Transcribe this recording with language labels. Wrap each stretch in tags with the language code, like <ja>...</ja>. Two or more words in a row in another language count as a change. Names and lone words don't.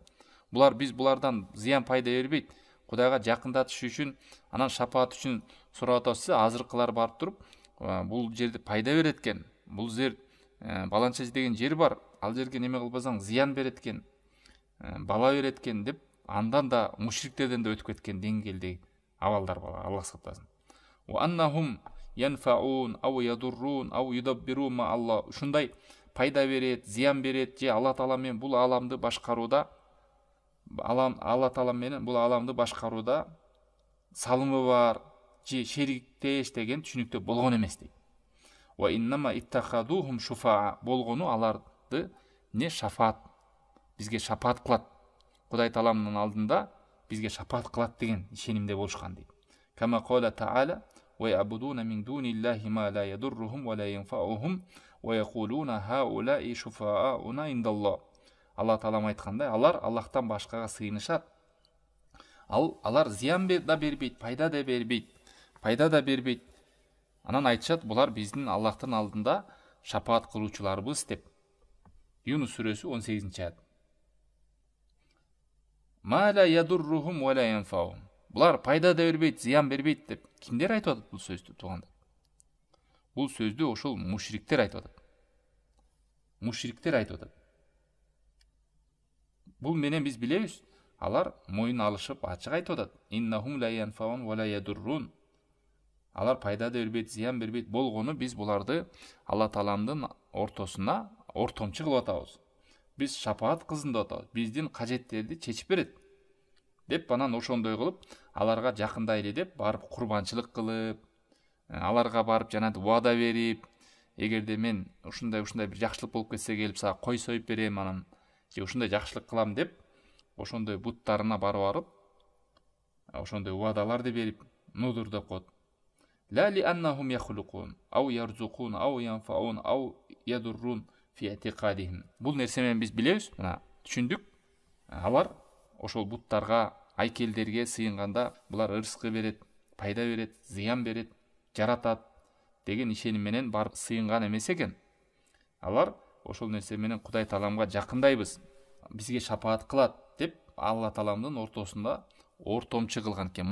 <ky>Биз булардан зыян пайда бербейт, Кудайга жакындатыш үчүн, анан шапаат үчүн сурап атабыз. Азыркылар барып туруп, бул жерде пайда берет экен. Бул жер баланча деген жер бар. Ал жерге неме кылбасаң зыян берет экен, бала берет экен деп, андан да мушриктерден да өтүп кеткен деңгээлдеги абалдар бар. Аллах сактасын.</ky> <ar>وأنهم ينفعون أو يضرون أو يدبرون مع الله.</ar> <ky>Ушундай пайда берет, зиян берет, же Алла Таала менен бул аламды башкарууда Алла Таала менен бул аламды башкарууда салымы бар же шериктеш деген түшүнүктө болгон эмес дейт.</ky> <ar>وإنما اتخذوهم شفعاء,</ar> <ky>болгону аларды не шафаат, бизге шафаат кылат, Кудай Тааламдын алдында бизге шафаат кылат деген ишенимде болушкан дейт.</ky> <ar>كما قال تعالى ويعبدون من دون الله ما لا يضرهم ولا ينفعهم ويقولون هؤلاء شفعاؤنا عند الله.</ar> <ky>Алла Таалам айткандай, алар Аллахтан башкага сыйынышат. Алар зиян да бербейт, пайда да бербейт. Анан айтышат, булар биздин Аллахтын алдында шафаат кылуучуларбыз деп. Юнус сүрөсү 18-аят.</ky> <ar>ما لا يضرهم ولا ينفعهم.</ar> <ky>Булар пайда да бербейт, зиян бербейт деп кимдер айтып атат бул сөздү туугандар? Бул сөздү ошол мушриктер айтып атат. Мушриктер айтып атат. Бул менен биз билебиз, алар моюн алышып ачык айтып атат.</ky> <ar>إنهم لا ينفعون ولا يضرون.</ar> <ky>Алар пайда да бербейт, зиян бербейт болгону биз буларды Алла Тааламдын ортосуна ортомчу кылып атабыз. Биз шафаат кылсын деп атабыз. Биздин кажеттерди чечип берет деп, анан ошондой кылып аларга жакындайлы деп барып курбанчылык кылып, аларга барып жанагы убада берип, эгерде мен ушундай бир жакшылык болуп кетсе келип сага кой союп берем, анан же ушундай жакшылык кылам деп, ошондой буттарына барып ошондой убадаларды берип нудур деп коет.</ky> <ar>لا لأنهم يخلقون أو يرزقون أو ينفعون أو يضرون في اعتقادهم.</ar> <ky>Бул нерсе менен биз билебиз, мына түшүндүк. Алар ошол буттарга, айкелдерге сыйынганда булар ырыскы берет, пайда берет, зыян берет, жаратат деген ишеним менен барып сыйынган эмес экен. Алар ошол нерсе менен Кудай Тааламга жакындайбыз, бизге шафаат кылат деп Алла Тааламдын ортосунда ортомчу кылган экен.</ky>